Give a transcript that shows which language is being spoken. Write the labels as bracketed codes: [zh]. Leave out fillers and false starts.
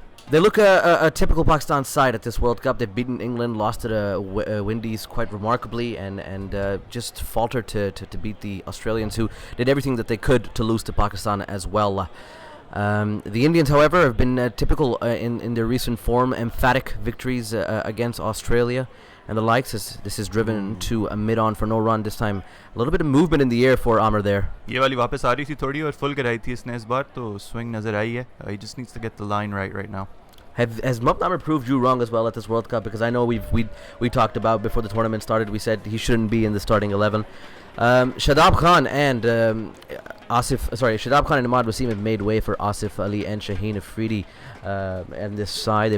[en] They look a typical Pakistan side at this World Cup. They've beaten England, lost to the Windies quite remarkably, and just faltered to beat the Australians, who did everything that they could to lose to Pakistan as well. The Indians, however, have been typical in their recent form, emphatic victories against Australia and the likes. This is driven to a mid-on for no run this time. A little bit of movement in the air for Amir there. [hi] ये वाली वापस आ रही थी थोड़ी और full कराई थी इसने इस बार तो swing नजर आई है. [en] He just needs to get the line right now. Has Mohammad Amir proved you wrong as well at this World Cup? Because I know we talked about before the tournament started. We said he shouldn't be in the starting 11. Shadab Khan and Shadab Khan and Imad Wasim have made way for Asif Ali and Shaheen Afridi and this side.